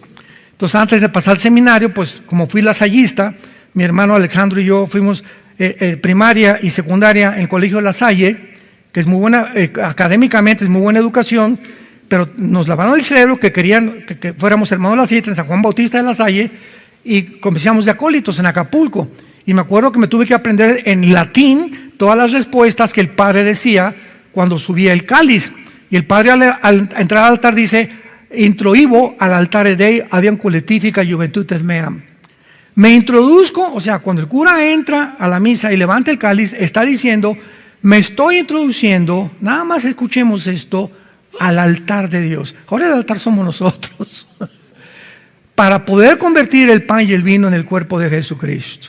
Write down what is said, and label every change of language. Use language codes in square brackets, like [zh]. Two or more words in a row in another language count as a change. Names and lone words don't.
[es] Entonces, antes de pasar al seminario, pues como fui lasallista, mi hermano Alexandro y yo fuimos primaria y secundaria en el Colegio La Salle, que es muy buena, académicamente es muy buena educación, pero nos lavaron el cerebro que querían que fuéramos hermanos de La Salle, en San Juan Bautista de La Salle, y comenzamos de acólitos en Acapulco. Y me acuerdo que me tuve que aprender en latín todas las respuestas que el padre decía cuando subía el cáliz. Y el padre al entrar al altar dice: [la] introibo al altare Dei adiam collectifica juventutes meam. [es] Me introduzco, o sea, cuando el cura entra a la misa y levanta el cáliz, está diciendo: me estoy introduciendo, nada más escuchemos esto, al altar de Dios. Ahora el altar somos nosotros. Para poder convertir el pan y el vino en el cuerpo de Jesucristo.